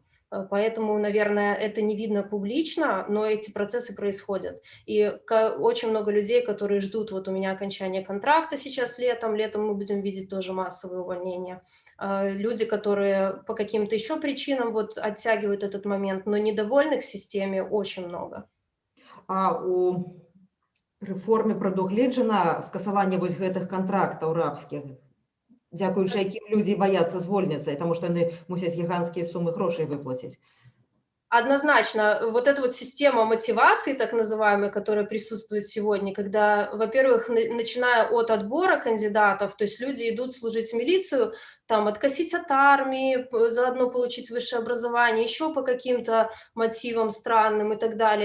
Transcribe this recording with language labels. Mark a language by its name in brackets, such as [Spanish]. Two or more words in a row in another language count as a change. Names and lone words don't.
[Russian] Поэтому, наверное, это не видно публично, но эти процессы происходят. И очень много людей, которые ждут, вот у меня окончание контракта сейчас летом мы будем видеть тоже массовые увольнения. Люди, которые по каким-то еще причинам вот оттягивают этот момент, но недовольных в системе очень много. [Belarusian] А у рэформе прадугледжана скасаванне вось гэтых кантрактаў рабскіх, дзякуючы якім людзі баяцца звольніцца, таму што яны мусяць гіганцкія сумы грошай выплаціць. [Russian] Однозначно, вот эта вот система мотивации, так называемая, которая присутствует сегодня, когда, во-первых, начиная от отбора кандидатов, то есть люди идут служить в милицию, там, откосить от армии, заодно получить высшее образование, еще по каким-то мотивам странным и так далее.